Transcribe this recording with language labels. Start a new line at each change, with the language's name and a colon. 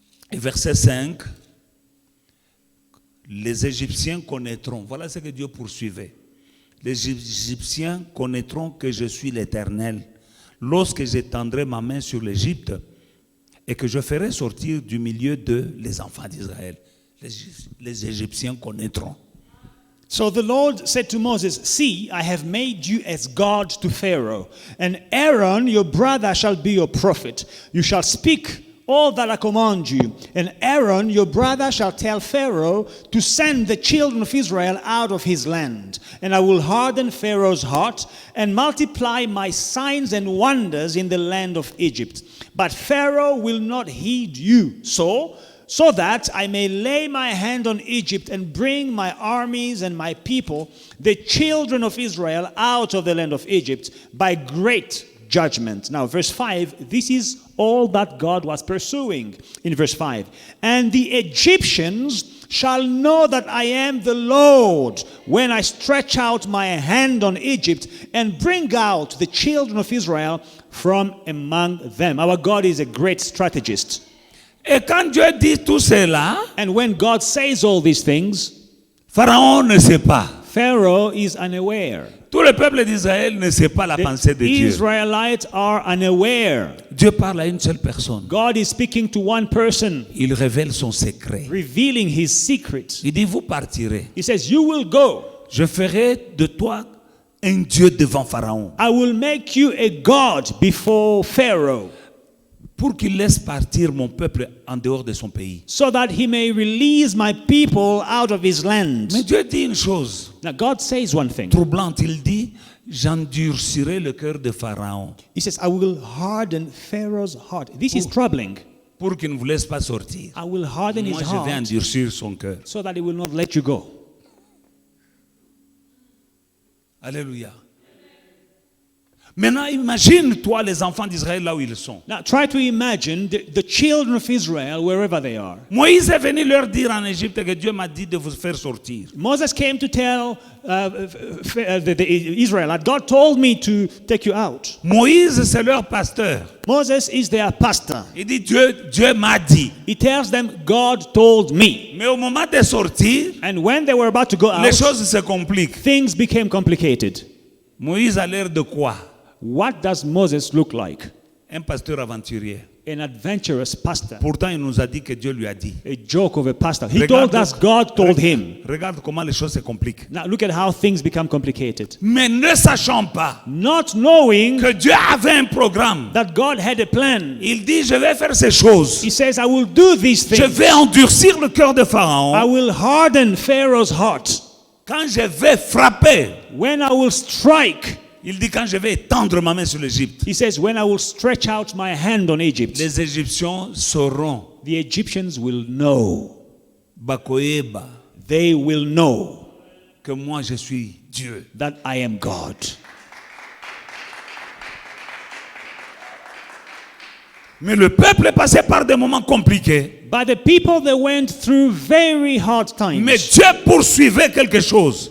French: Et verset 5, les Égyptiens connaîtront, voilà ce que Dieu poursuivait. Les Égyptiens connaîtront que je suis l'Éternel lorsque j'étendrai ma main sur l'Égypte et que je ferai sortir du milieu d'eux les enfants d'Israël. Les Égyptiens connaîtront.
English: So the Lord said to Moses, see, I have made you as God to Pharaoh, and Aaron, your brother, shall be your prophet. You shall speak all that I command you. And Aaron, your brother, shall tell Pharaoh to send the children of Israel out of his land. And I will harden Pharaoh's heart and multiply my signs and wonders in the land of Egypt. But Pharaoh will not heed you. So that I may lay my hand on Egypt and bring my armies and my people, the children of Israel, out of the land of Egypt by great judgment. Now, verse 5, this is all that God was pursuing in verse 5. And the Egyptians shall know that I am the Lord when I stretch out my hand on Egypt and bring out the children of Israel from among them. Our God is a great strategist.
French: Et quand Dieu dit tout cela,
English: and when God says all these things,
French: Pharaon ne sait pas.
English: Pharaoh is unaware.
French: Tout le peuple d'Israël ne sait pas la pensée de
English: The
French: Dieu.
English: Israelites are unaware.
French: Dieu parle à une seule personne.
English: God is speaking to one person,
French: Il révèle son secret.
English: revealing his secret.
French: Il dit, vous partirez.
English: He says, you will go.
French: Je ferai de toi un Dieu devant Pharaon.
English: I will make you a God before Pharaoh,
French: pour qu'il laisse partir mon peuple en dehors de son pays.
English: so that he may release my people out of his land.
French: Mais Dieu dit une chose
English: Now God says one thing.
French: troublante. Il dit, j'endurcirai le cœur de Pharaon
English: He says, I will harden Pharaoh's heart. This is troubling.
French: pour qu'il ne vous laisse pas sortir.
English: I will harden
French: Moi,
English: his
French: je vais
English: heart
French: endurcir son cœur.
English: so that he will not let you go.
French: Alléluia. Maintenant, imagine-toi les enfants d'Israël là où ils sont.
English: Now try to imagine the children of Israel wherever they are.
French: Moïse est venu leur dire en Égypte que Dieu m'a dit de vous faire sortir.
English: Moses came to tell the Israelites, God told me to take you out.
French: Moïse, c'est leur pasteur.
English: Moses is their pastor.
French: Il dit, Dieu m'a dit.
English: He tells them, God told me.
French: Mais au moment de sortir,
English: And when they were about to go out,
French: les choses se compliquent.
English: things became complicated.
French: Moïse a l'air de quoi?
English: What does Moses look like?
French: Un pasteur aventurier.
English: An adventurous pastor.
French: Pourtant, il nous a dit que Dieu lui a dit.
English: A joke of a pastor. He told us God told him.
French: Regarde comment les choses se compliquent.
English: Now look at how things become complicated.
French: Mais ne sachant pas
English: Not knowing
French: que Dieu avait un programme,
English: that God had a plan.
French: il dit, je vais faire ces choses.
English: He says, I will do these
French: Je
English: things.
French: vais endurcir le cœur de
English: I
French: Pharaon.
English: will harden Pharaoh's heart.
French: Quand je vais frapper,
English: When I will strike,
French: il dit, quand je vais étendre ma main sur l'Égypte,
English: he says, when I will stretch out my hand on Egypt,
French: les Égyptiens sauront,
English: the Egyptians will know. Bakoeba, They will know
French: que moi je suis Dieu.
English: that I am God.
French: Mais le peuple est passé par des moments compliqués.
English: But the people, they went through very hard times.
French: Mais Dieu poursuivait quelque chose.